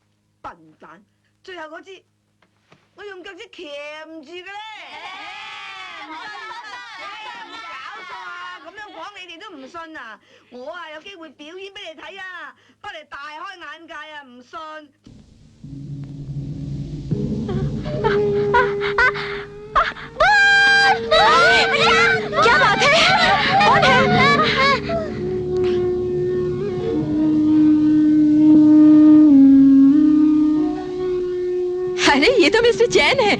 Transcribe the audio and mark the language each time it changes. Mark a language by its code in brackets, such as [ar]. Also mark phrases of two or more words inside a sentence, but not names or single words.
[yue] 笨蛋，最後嗰支我用腳趾鉗住嘅咧。搞錯啊！咁樣講你哋都唔信啊！我啊有機會表演俾你睇啊，翻嚟大開眼界啊！唔信。 [hi] क्या बात है? कौन है? अरे ये तो मिस्टर चैन है।